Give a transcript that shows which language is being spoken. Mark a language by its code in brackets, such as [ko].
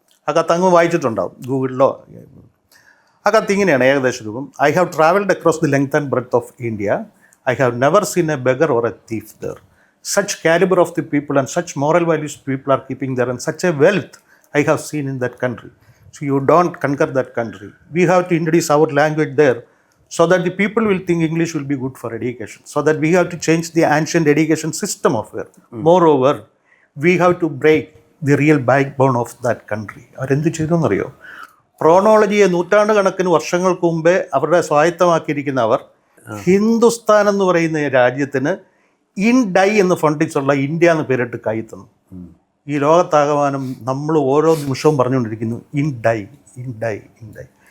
[ml] ആ കത്ത് അങ്ങ് വായിച്ചിട്ടുണ്ടാവും ഗൂഗിളിലോ. ആ കത്ത് ഇങ്ങനെയാണ് ഏകദേശ രൂപം: [en] I have travelled across the length and breadth of India. I have never seen a beggar or a thief there. Such calibre of the people and such moral values people are keeping there and such a wealth I have seen in that country. So you don't conquer that country. We have to introduce our language there so that the people will think English will be good for education. So that we have to change the ancient education system of it. Moreover, we have to break the real backbone of that country. [ml] അവരെന്ത് ചെയ്തെന്നറിയോ? പ്രോണോളജിയെ നൂറ്റാണ്ട് കണക്കിന് വർഷങ്ങൾക്ക് മുമ്പേ അവരുടെ സ്വായത്തമാക്കിയിരിക്കുന്ന അവർ ഹിന്ദുസ്ഥാൻ എന്ന് പറയുന്ന രാജ്യത്തിന് in dye എന്ന് ഫണ്ടിച്ചുള്ള ഇന്ത്യ എന്ന് പേരിട്ട് കൈ തന്നു. ഈ ലോകത്താകമാനം നമ്മൾ ഓരോ നിമിഷവും പറഞ്ഞുകൊണ്ടിരിക്കുന്നു in dye, in dye, in dye.